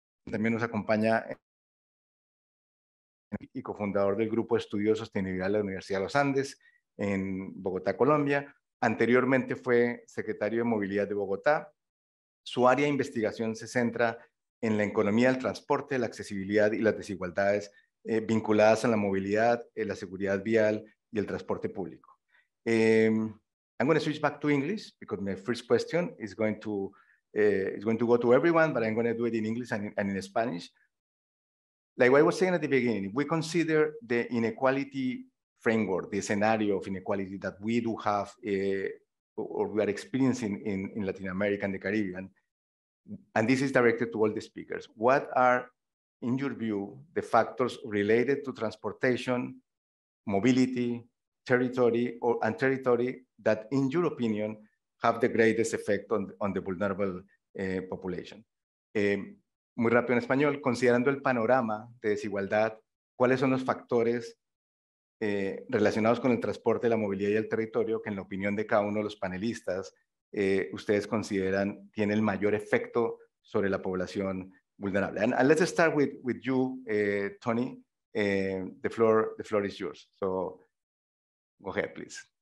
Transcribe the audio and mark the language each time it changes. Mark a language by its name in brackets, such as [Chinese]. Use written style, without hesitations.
[Spanish] También nos acompaña y cofundador del Grupo de Estudios de Sostenibilidad de la Universidad de los Andes en Bogotá, Colombia. Anteriormente fue secretario de Movilidad de Bogotá. Su área de investigación se centra en la economía del transporte, la accesibilidad y las desigualdades vinculadas a la movilidad, la seguridad vial y el transporte público. [English] I'm going to switch back to English because my first question is going to go to everyone, but I'm going to do it in English and in Spanish. Like what I was saying at the beginning, if we consider the inequality framework, the scenario of inequality that we do have or we are experiencing in Latin America and the Caribbean, and this is directed to all the speakers, what are, in your view, the factors related to transportation, mobility, territory, and territory that, in your opinion, have the greatest effect on the vulnerable population? [Spanish] Muy rápido en español, considerando el panorama de desigualdad, ¿cuáles son los factores relacionados con el transporte, la movilidad y el territorio que, en la opinión de cada uno de los panelistas, ustedes consideran tiene el mayor efecto sobre la población vulnerable? [English] And let's start with you, Tony. The floor is yours. So go ahead, please.